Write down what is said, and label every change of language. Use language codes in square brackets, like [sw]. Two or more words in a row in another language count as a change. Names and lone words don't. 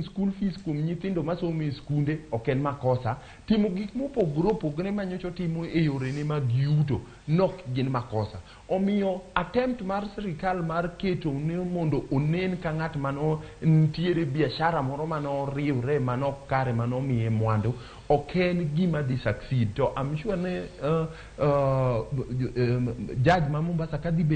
[en] school fees [luo] kuom nyithindo masomo e skunde oken makosa timo gik mopogre opogre manyocho timo e yore ne mag yuto nok gin makosa omiyo attempt mar sirikal mar keto ne mondo onen ka ng'at mano ntiere biashara moro mano riwre mano kare mano miye mwandu oken gima di succeed to [en] I'm sure [luo] ne judge ma Mombasa kadhi